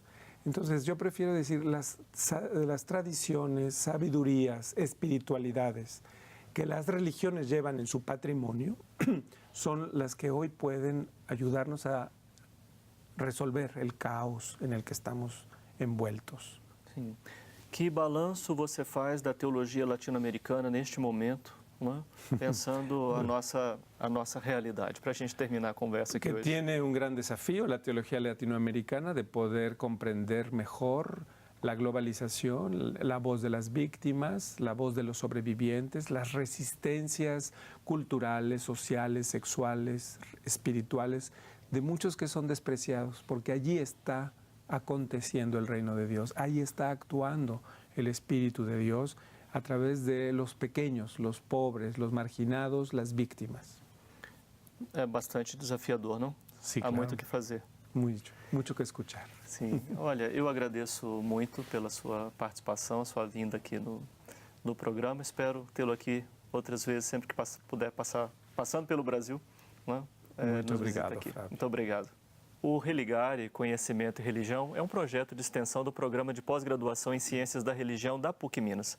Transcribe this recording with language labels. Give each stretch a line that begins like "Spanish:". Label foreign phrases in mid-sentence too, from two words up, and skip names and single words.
Spanish: Entonces yo prefiero decir las tradiciones, sabidurías, espiritualidades que las religiones llevan en su patrimonio son las que hoy pueden ayudarnos a resolver el caos en el que estamos envueltos.
Portuguese: Sim. Que balanço você faz da teologia latino-americana neste momento, né? Pensando a nossa realidade, para a gente terminar a conversa aqui Que hoje.
Spanish: tiene un gran desafío la teología latinoamericana de poder comprender mejor la globalización, la voz de las víctimas, la voz de los sobrevivientes, las resistencias culturales, sociales, sexuales, espirituales, de muchos que son despreciados, porque allí está aconteciendo el reino de Dios, ahí está actuando el Espíritu de Dios a través de los pequeños, los pobres, los marginados, las víctimas.
Portuguese: É bastante desafiador, não?
Spanish: Sí,
Portuguese: Há
Spanish: claro.
Portuguese: muito o que fazer.
Spanish: Mucho que escuchar.
Portuguese: Sim. Olha, eu agradeço muito pela sua participação, a sua vinda aqui no programa. Espero tê-lo aqui outras vezes, sempre que puder passando pelo Brasil. Né? Muito nos visita obrigado, aqui. Fábio. Muito obrigado. O Religare, Conhecimento e Religião é um projeto de extensão do Programa de Pós-Graduação em Ciências da Religião da PUC Minas.